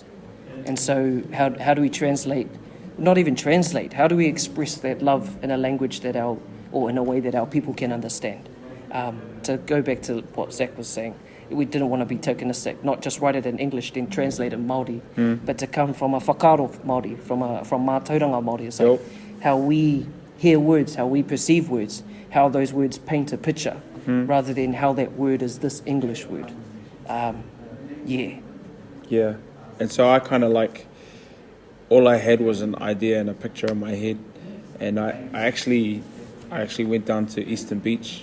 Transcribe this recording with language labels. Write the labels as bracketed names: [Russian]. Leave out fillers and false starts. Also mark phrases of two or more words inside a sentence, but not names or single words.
[English] And so how do we translate, not even translate, how do we express that love in a language that or in a way that our people can understand? To go back to what Zach was saying, we didn't want to be tokenistic, not just write it in English then translate in Māori, but to come from a [Māori] whakaaro Māori, [English] from [Māori] mātauranga Māori. [English] It's like how we hear words, how we perceive words, how those words paint a picture, rather than how that word is this English word. Yeah. And so I kind of like, all I had was an idea and a picture in my head, and I actually went down to Eastern Beach.